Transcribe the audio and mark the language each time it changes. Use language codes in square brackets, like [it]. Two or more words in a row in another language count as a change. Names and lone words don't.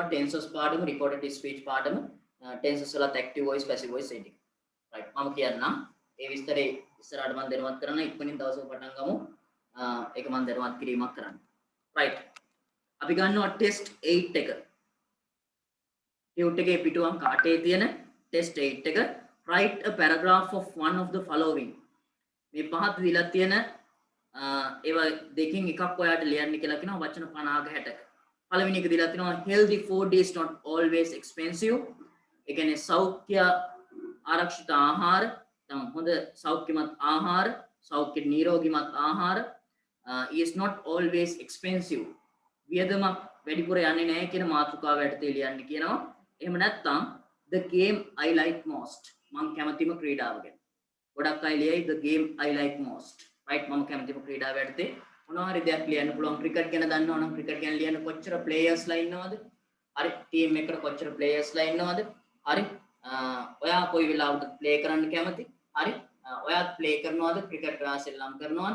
[si] ටෙන්සස් පාඩම, [en] reported speech [si] පාඩම, ටෙන්සස් වලත් [en] active voice, passive voice [si] ඒ ටික. රයිට්. මම කියන්නම්. ඒ විස්තරේ ඉස්සරහට මම දැනුවත් කරන්න ඉක්මනින් දවසක පටන් ගමු. ඒක මම දැනුවත් කිරීමක් කරන්න. රයිට්. අපි ගන්නවා ටෙස්ට් 8 එක. ටියුට් එකේ පිටු අංක 8 තියෙන ටෙස්ට් 8 එක. [en] write a paragraph of one of the following. [si] මේ පහත් දීලා තියෙන ඒවා දෙකකින් එකක් ඔයාට ලියන්න කියලා කියනවා වචන 50ක 60ක. පළවෙනි එක දීලා තියෙනවා [en] healthy food is not always expensive. [si] ඒ කියන්නේ සෞඛ්‍ය ආරක්ෂිත ආහාර, හොඳ සෞඛ්‍යමත් ආහාර, සෞඛ්‍ය නිරෝගීමත් ආහාර [en] is not always expensive. [si] වියදමක් වැඩිපුර යන්නේ නැහැ කියන මාතෘකාව යටතේ ලියන්න කියනවා. එහෙම නැත්නම් [en] the game I like most. [si] මම කැමතිම ක්‍රීඩාව ගැන. ගොඩක් අය ලියයි [en] the game I like most. [si] right මම කැමතිම ක්‍රීඩාව යටතේ මොනවා හරි දෙයක් ලියන්න පුළුවන්. ක්‍රිකට් ගැන දන්නවා නම් ක්‍රිකට් ගැන ලියන්න කොච්චර ප්ලේයර්ස්ලා ඉන්නවද? හරි ටීම් එකකට කොච්චර ප්ලේයර්ස්ලා ඉන්නවද? හරි ඔයා කොයි වෙලාවකද ප්ලේ කරන්න කැමති? හරි ඔයාත් ප්ලේ කරනවද? ක්‍රිකට් සෙල්ලම් කරනවද?